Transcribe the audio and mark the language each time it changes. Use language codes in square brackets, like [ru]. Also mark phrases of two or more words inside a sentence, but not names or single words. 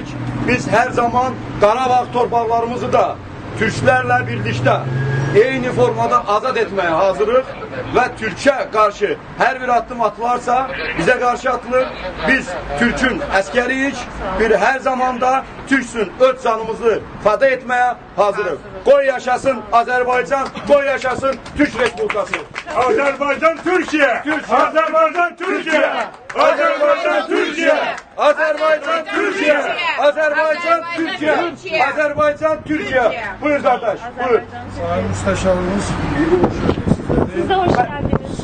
[az] Biz hər zaman Qarabağ torpaqlarımızı da Türklərlə birlikdə eyni formada azad etməyə hazırıq və Türkiyə qarşı hər bir addım atılarsa bizə qarşı atılır. Biz Türkün əskəriyik, bir hər zamanda Türksün öz canımızı fəda etməyə hazırıq. Qoy yaşasın Azərbaycan, qoy yaşasın Türk Respublikası. [tr] Azerbaycan Türkiye! Azerbaycan Türkiye! Azerbaycan Türkiye! Azerbaycan Türkiye! Azerbaycan Türkiye! Azerbaycan Türkiye! Buyur kardeş, buyur. Sayın Müsteşarımız, Siz de hoş geldiniz.